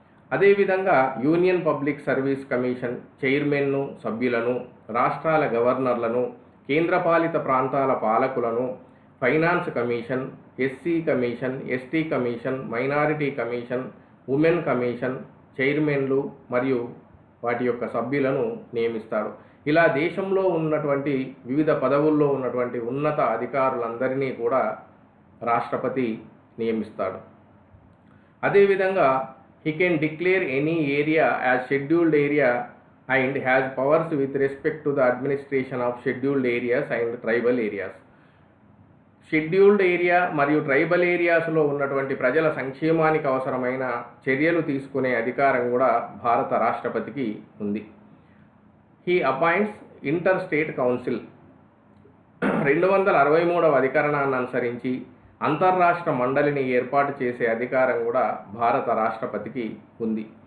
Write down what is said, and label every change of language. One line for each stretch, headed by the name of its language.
Telugu: అదేవిధంగా union public service commission చైర్మన్ను, సభ్యులను, రాష్ట్రాల గవర్నర్లను, కేంద్రపాలిత ప్రాంతాల పాలకులను, finance commission, SC commission, ST commission, minority commission, women commission చైర్మన్లు మరియు వాటి యొక్క సభ్యులను నియమిస్తాడు. ఇలా దేశంలో ఉన్నటువంటి వివిధ పదవుల్లో ఉన్నటువంటి ఉన్నత అధికారులందరినీ కూడా రాష్ట్రపతి నియమిస్తాడు. అదేవిధంగా
English: he can declare any area as scheduled area and has powers with respect to the administration of scheduled areas and tribal areas.
Telugu: Scheduled area మరియు ట్రైబల్ ఏరియాస్లో ఉన్నటువంటి ప్రజల సంక్షేమానికి అవసరమైన చర్యలు తీసుకునే అధికారం కూడా భారత రాష్ట్రపతికి ఉంది.
English: he appoints inter state council
Telugu: 263వ అధికరణాన్ని అనుసరించి అంతర్రాష్ట్ర మండలిని ఏర్పాటు చేసే అధికారం కూడా భారత రాష్ట్రపతికి ఉంది.